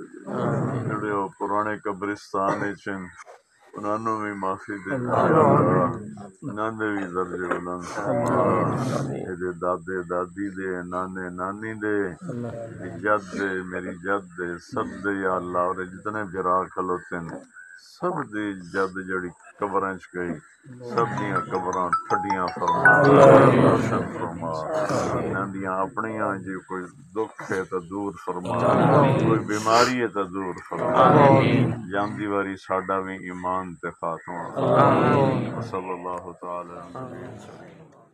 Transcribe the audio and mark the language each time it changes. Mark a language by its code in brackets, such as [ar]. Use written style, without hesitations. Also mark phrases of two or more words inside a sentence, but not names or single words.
[pa] دے، جڑے وہ پرانے قبرستان وچ انہاں نوں بھی معافی دے دے [ar] یا اللہ، [pa] انہاں دے بھی درجے بلند فرما، میرے دادے دادی دے، نانے نانی دے، میری جد دے، میری جد دے، سب دے [ar] یا اللہ، [pa] اور جتنے برا کھلوتے ہیں سب دی جد جڑی قبراں چ گئی، سب دیاں قبراں ٹھڈیاں فرما، روشن فرما، انہاں دیاں اپنیاں جی کوئی دکھ ہے تو دور فرما، کوئی بیماری ہے تو دور فرما، جاندی واری ساڈا بھی ایمان تے خاتمہ فرما، [ar] صلی اللہ تعالی علیہ وسلم۔